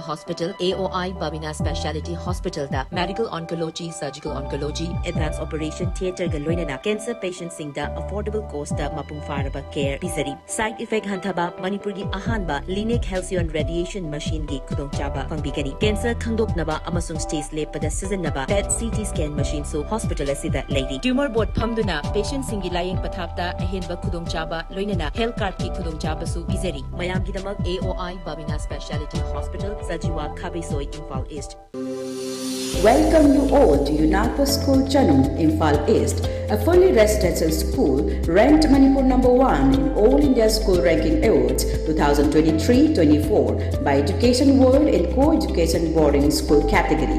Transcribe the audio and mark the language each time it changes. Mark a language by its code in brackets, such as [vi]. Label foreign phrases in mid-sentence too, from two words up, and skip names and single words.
[en] hospital AOI Babina Speciality Hospital da medical oncology, surgical oncology, advanced operation theatre [mni] ga loinana [en] cancer patient [mni] sing da [en] affordable cost [mni] da mapung faraba [en] care pisari side effect [mni] hantaba Manipur ki ahanba Lineage Halcyon [en] radiation machine [mni] gi khudong chaba pangbigani cancer khangdoknaba amasung stage lepada sizinaba [en] PET CT scan machine [mni] so hospital asida [en] lady tumor board [mni] phamduna patient singi layeng pathapta ahenba khudong chaba loinana [en] health card [mni] ki khudong chaba su pisari mayam ki damak AOI Babina Speciality Hospital, Sajiwa Kabisoi, Imphal East. [en] Welcome you all to UNAPO School Chanum, Imphal East, a fully residential school ranked Manipur number 1 in All India School Ranking Awards 2023-24 by Education World in Co-Education Boarding School category.